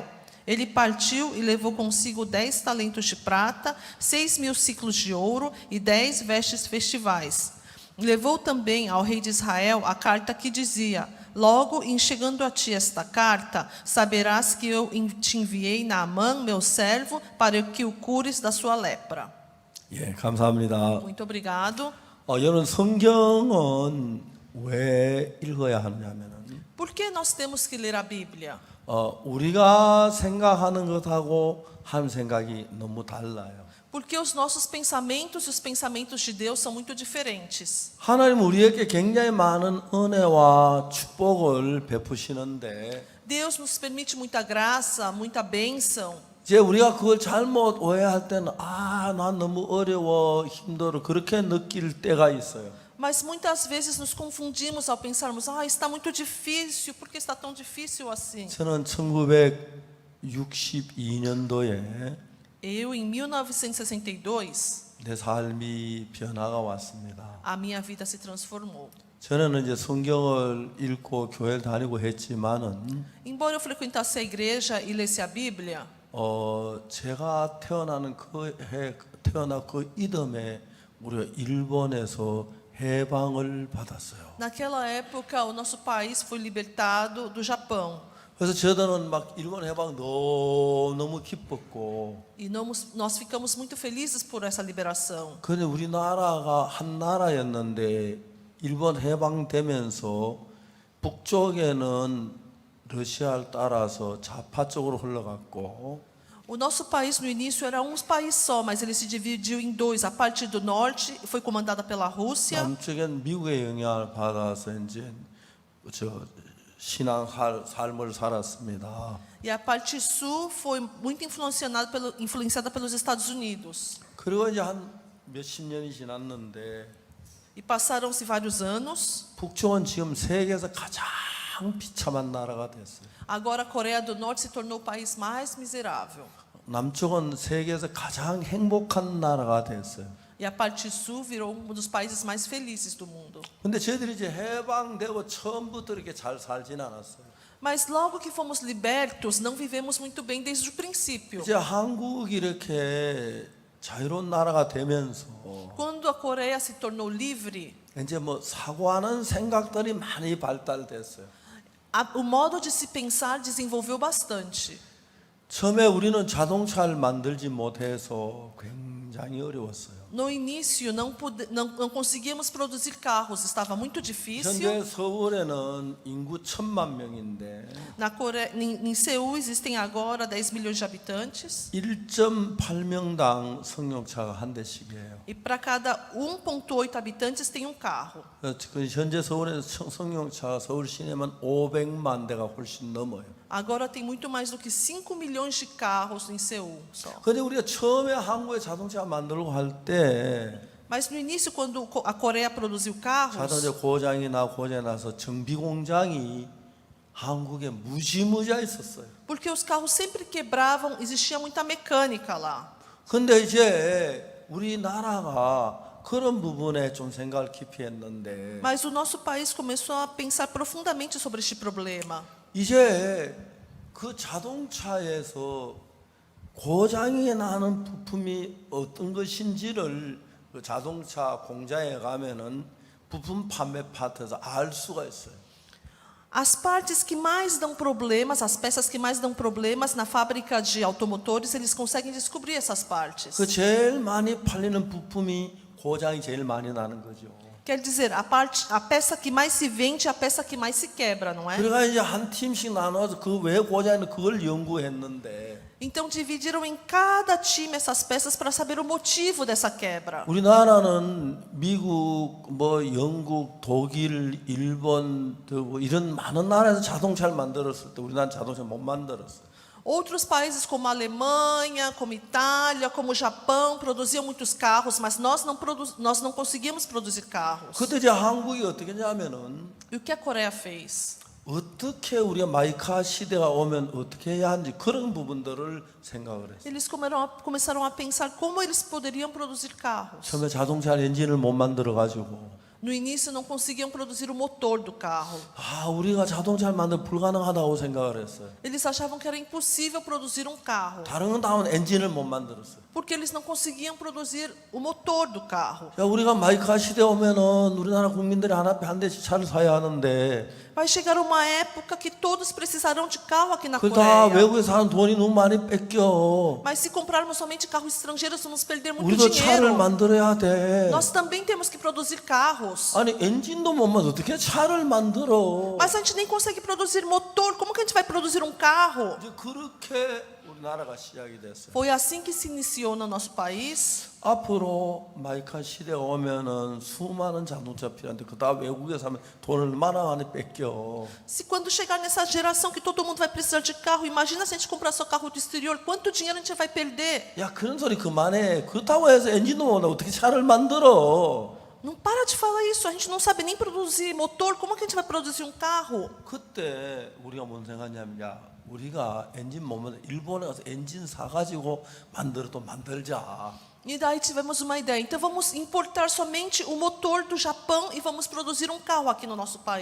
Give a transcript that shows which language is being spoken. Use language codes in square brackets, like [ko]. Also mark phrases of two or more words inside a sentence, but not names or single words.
[pt] Ele partiu e levou consigo 10 talentos de prata, 6.000 ciclos de ouro e 10 vestes festivais. Levou também ao rei de Israel a carta que dizia: logo em chegando a ti esta carta, saberás que eu te enviei Naamã, meu servo, para que o cures da sua lepra. [ko] 예, 감사합니다. [pt] Muito obrigado. [ko] 여러분 성경은 왜 읽어야 하느냐면은 [pt] Por que nós temos que ler a Bíblia? [ko] 우리가 생각하는 것하고 하는 생각이 너무 달라요. [pt] Porque os nossos pensamentos e os pensamentos de Deus são muito diferentes. [ko] 하나님 우리에게 굉장히 많은 은혜와 축복을 베푸시는데 [pt] Deus nos permite muita graça, muita bênção. [ko] 이제 우리가 그걸 잘못 오해할 때는 난 너무 어려워 힘들어 그렇게 느낄 때가 있어요. [pt] Mas muitas vezes nos confundimos ao pensarmos: está muito difícil, por que está tão difícil assim? [ko] 저는 1962년도에 [pt] Eu, em 1962, [ko] 내 삶이 변화가 왔습니다. [pt] a minha vida se transformou. [ko] 저는 이제 성경을 읽고 교회를 다니고 했지만은 [pt] Embora eu frequentasse a igreja e lesse a Bíblia, [ko] 제가 태어나 그 이듬해 우리가 일본에서 해방을 받았어요. [pt] naquela época o nosso país foi libertado do Japão. [ko] 그래서 저들은 막 일본 해방 너무 기뻤고. [pt] E nós ficamos muito felizes por essa liberação. [ko] 그런데 우리나라가 한 나라였는데 일본 해방되면서 북쪽에는 러시아를 따라서 좌파 쪽으로 흘러갔고. [pt] O nosso país no início era um país só, mas ele se dividiu em dois. A parte do norte foi comandada pela Rússia. [ko] 남쪽엔 미국의 영향을 받아서 이제 신앙 삶을 살았습니다. [pt] E a parte sul foi muito influenciada pelos Estados Unidos. [ko] 그리고 이제 한 몇십 년이 지났는데 [pt] E passaram-se vários anos. [ko] 북쪽은 지금 세계에서 가장 비참한 나라가 됐어요. [pt] Agora a Coreia do Norte se tornou o país mais miserável. [ko] 남쪽은 세계에서 가장 행복한 나라가 됐어요. [pt] E a parte sul virou um dos países mais felizes do mundo. [ko] 근데 저희들이 이제 해방되고 처음부터 이렇게 잘 살진 않았어요. [pt] Mas logo que fomos libertos, não vivemos muito bem desde o princípio. [ko] 이제 한국이 이렇게 자유로운 나라가 되면서 [pt] Quando a Coreia se tornou livre, [ko] 이제 뭐 사고하는 생각들이 많이 발달됐어요. [pt] O modo de se pensar desenvolveu bastante. [ko] 처음에 우리는 자동차를 만들지 못해서 굉장히 어려웠어요. [pt] No início, não conseguíamos produzir carros, estava muito difícil. [ko] 현재 서울에는 인구 1,000만 명인데 [pt] Em Seul existem agora 10 milhões de habitantes. [ko] 1.8명당 승용차가 한 대씩이에요. [pt] E para cada 1,8 habitantes tem um carro. [ko] 현재 서울에서 승용차 서울 시내만 500만 대가 훨씬 넘어요. [pt] Agora tem muito mais do que 5 milhões de carros em Seul só. [ko] 근데 우리가 처음에 한국에 자동차 만들고 할 때 [pt] Mas no início, quando a Coreia produziu carros, [ko] 자동차 고장이 나서 정비 공장이 한국에 무지무지하 있었어요. [pt] porque os carros sempre quebravam, existia muita mecânica lá. [ko] 근데 이제 우리나라가 그런 부분에 좀 생각을 깊이 했는데 [pt] Mas o nosso país começou a pensar profundamente sobre este problema. [ko] 이제 그 자동차에서 고장이 나는 부품이 어떤 것인지를 그 자동차 공장에 가면은 부품 판매 파트에서 알 수가 있어요. [pt] As partes que mais dão problemas, as peças que mais dão problemas na fábrica de automotores, eles conseguem descobrir essas partes. [ko] 그 제일 많이 팔리는 부품이 고장이 제일 많이 나는 거죠. [pt] Quer dizer, a peça que mais se vende é a peça que mais se quebra, não é? [ko] 그러니까 이제 한 팀씩 나눠서 그 왜 고장이 그걸 연구했는데 [pt] Então dividiram em cada time essas peças para saber o motivo dessa quebra. [ko] 우리나라는 미국, 영국, 독일, 일본 이런 많은 나라에서 자동차를 만들었을 때 우리나라는 자동차 못 만들었어요. [pt] Outros países como a Alemanha, como Itália, como o Japão produziam muitos carros, mas nós não conseguimos produzir carros. [ko] 그때 이제 한국이 어떻게 했냐면은 [pt] E o que a Coreia fez? [ko] 어떻게 우리가 마이카 시대가 오면 어떻게 해야 하는지 그런 부분들을 생각을 했어요. [pt] Eles começaram a pensar como eles poderiam produzir carros. [ko] 처음에 자동차 엔진을 못 만들어 가지고 [pt] No início não conseguiam produzir o motor do carro. [ko] 우리가 자동차를 만들 불가능하다고 생각을 했어요. [pt] Eles achavam que era impossível produzir um carro, [ko] 다른 건 다 엔진을 못 만들었어요. [pt] porque eles não conseguiam produzir o motor do carro. [ko] 우리가 마이카 시대 오면은 우리나라 국민들이 하나 한 대씩 차를 사야 하는데 [pt] Vai chegar uma época que todos precisarão de carro aqui na [ko] 그 다 [pt] Coreia. [ko] 외국에서 사는 돈이 너무 많이 뺏겨. [pt] Mas se comprarmos somente carros estrangeiros, vamos perder muito [ko] 우리도 차를 [pt] dinheiro. [ko] 만들어야 돼. [pt] Nós também temos que produzir carros. [ko] 아니 엔진도 못 만들어 어떻게 차를 만들어? [pt] Mas a gente nem consegue produzir motor. Como que a gente vai produzir um carro? [ko] 이제 그렇게 우리나라가 시작이 됐어요. [pt] Foi assim que se iniciou no nosso país. [ko] 앞으로 마이카 시대가 오면은 수많은 자동차 필요한데 그다 외국에서 하면 돈을 얼마나 많이 뺏겨. [pt] Se quando chegar nessa geração que todo mundo vai precisar de carro, imagina se a gente comprar só carro do exterior, quanto dinheiro a gente vai perder? [ko] 야 그런 소리 그만해. 그렇다고 해서 엔진도 못 만들어 어떻게 차를 만들어? [pt] Não para de falar isso, a gente não sabe nem produzir motor, como que a gente vai produzir um carro? [ko] 그때 우리가 뭔 생각하냐면 우리가 엔진 못 만들 일본에 가서 엔진 사가지고 만들어도 만들자. [pt] E daí tivemos uma ideia. Então vamos importar somente o motor do Japão e vamos produzir um carro aqui no nosso país.